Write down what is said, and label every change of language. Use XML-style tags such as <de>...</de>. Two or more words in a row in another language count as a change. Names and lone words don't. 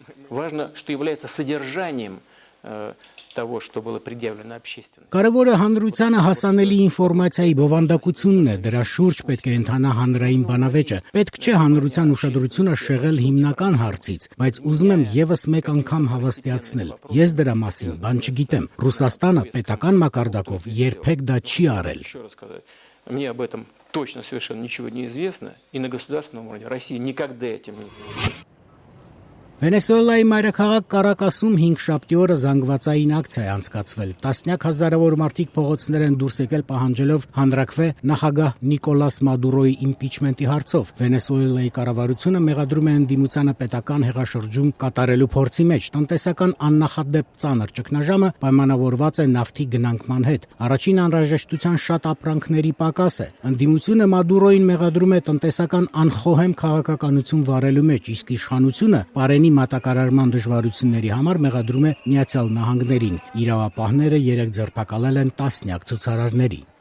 <hy>Կարևորը հանրությանը հասանելի ինֆորմացիայի բովանդակությունն է, դրա շուրջ պետք է ընթանա հանրային բանավեճը։ Պետք չէ հանրության ուշադրությունը շեղել հիմնական հարցից, բայց ուզում եմ եւս մեկ անգամ հավաստիացնել. ես դրա մասին բան չգիտեմ։ Ռուսաստանը պետական մակարդակով երբեք դա չի արել։</hy> <ru>Мне об этом точно совершенно ничего не известно, и на государственном уровне Россия никогда этим не занималась.</ru> <hy>Վենեսուելայի մայրաքաղաք Կարակասում 5-շաբթի օրը զանգվածային ակցիա է անցկացվել։ Տասնյակ հազարավոր մարդիկ փողոցներ են դուրս եկել պահանջելով հանրաքվե նախագահ Նիկոլաս Մադուրոյի իմպիչմենտի հարցով։ Վենեսուելայի կառավարությունը մեղադրում է ընդդիմությանը պետական հեղաշրջում կատարելու փորձի մեջ։ Տնտեսական աննախադեպ ծանր ճգնաժամը պայմանավորված է նավթի գնանկման հետ։ Առաջին անհրաժեշտության շատ ապրանքների պակաս է։ Ընդդիմությունը Մադուրոյին մեղադրում է տնտեսական անխոհեմ քաղաքականություն վարելու մեջ, իսկ իշխանությունը Պարենի մատակարարման դժվարությունների համար մեղադրում է Միացյալ Նահանգներին։ Իրավապահները 3 ձերբակալել են տասնյակ ցուցարարների։</hy>